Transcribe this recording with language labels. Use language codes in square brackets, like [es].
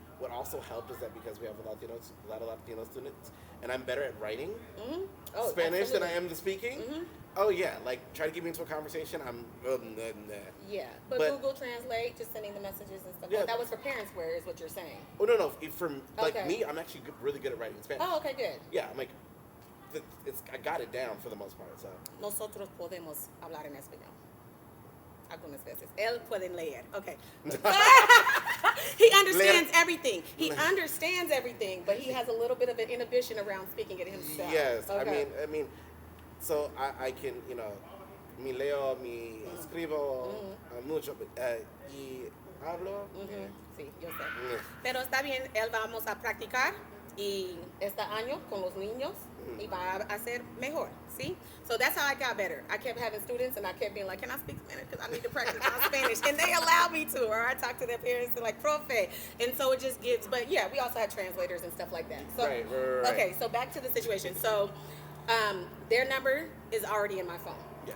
[en] What also helped is that because we have a lot of Latino students, and I'm better at writing Spanish than I am to speaking. Oh yeah, like try to get me into a conversation. Yeah, but Google Translate, just sending the messages and stuff. Yeah. That was for Parent Square, is what you're saying. Oh no, for me, I'm actually really good at writing Spanish. Oh, okay, good. Yeah, I'm like, I got it down for the most part. So [es] nosotros podemos hablar en español. Algunas veces. Él pueden leer. Okay. [en] He understands everything. He understands everything, but he has a little bit of an inhibition around speaking it himself. Yes, okay. I mean, so I can, [es] mi leo, mi escribo mucho y hablo. Sí, yo sé. Pero está bien, él vamos a practicar y este año con los niños y va a hacer mejor, ¿sí? [en] So that's how I got better. I kept having students and I kept being like, can I speak Spanish? Because I need to practice my Spanish. And they allowed me to, or I talk to their parents, they're like, profe. And so it just gives, but yeah, we also have translators and stuff like that. So, right. Okay, so back to the situation. So their number is already in my phone. Yeah.